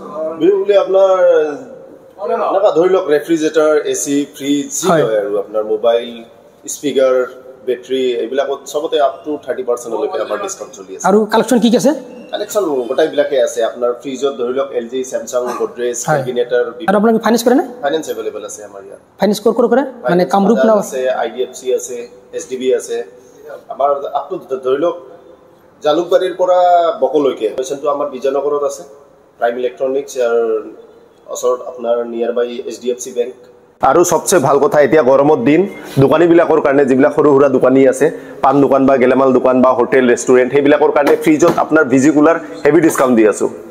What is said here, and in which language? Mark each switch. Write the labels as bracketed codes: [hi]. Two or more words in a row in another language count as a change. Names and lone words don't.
[as] বিহু বুলি আপোনাৰ নাকা ধৰি লওক ৰেফ্ৰিজাৰেটৰ এসি ফ্ৰিজ আৰু আপোনাৰ মোবাইল স্পিকাৰ বেটাৰি এইবিলাকত সবতে [en] up to [as] 30% লৈকে আমাৰ ডিসকাউন্ট চলি আছে আৰু কালেকশন কি কি আছে কালেকশন গোটাই বিলাকে আছে আপোনাৰ ফ্ৰিজত ধৰি লওক LG Samsung Godrej কেবিনেটৰ আৰু আপোনালোকে ফাইনান্স কৰে না ফাইনান্স अवेलेबल আছে আমাৰ ইয়াত ফাইনান্স কৰে মানে কামৰূপ না আছে IDFC আছে SDB আছে আমাৰ [en] up to [as] ধৰি লওক জালুকবাৰীৰ পৰা বকলৈকে পেশেন্টটো আমাৰ বিজয়নগৰত আছে প্ৰাইম ইলেক্ট্ৰনিক্স আৰু ওচৰত আপোনাৰ [en] near by [as] HDFC বেংক আৰু সবচেয়ে ভাল কথা এতিয়া গৰমৰ দিন দোকানী বিলাকৰ কাৰণে যিবিলাক সৰু সৰু দোকানী আছে পান দোকান বা গেলামাল দোকান বা [en] hotel restaurant [as] সেইবিলাকৰ কাৰণে ফ্ৰিজত আপোনাৰ ভিজিকুলাৰ [en] heavy discount [as] দি আছো